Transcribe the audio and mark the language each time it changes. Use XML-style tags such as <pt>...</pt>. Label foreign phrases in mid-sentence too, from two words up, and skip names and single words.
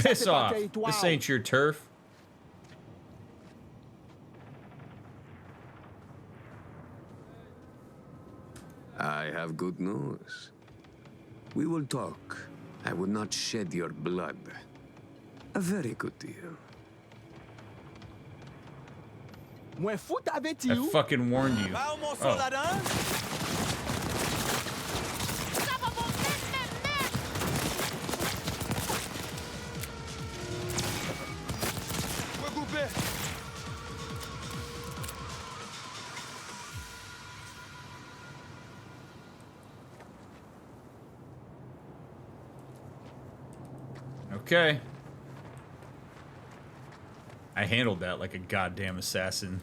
<en>Piss off. This ain't your turf. I have good news. We will talk. I will not shed your blood. A very good deal.</en> <ht>Mwen fout aveti</ht> <en>I</en> <ht>ou?</ht> <en>fucking warned you.</en> <ht>Ba ou mon</ht> <en>Oh.</en> <ht>soldadan? Mwen koupe.</ht> <en>Okay. I handled that like a goddamn assassin.</en>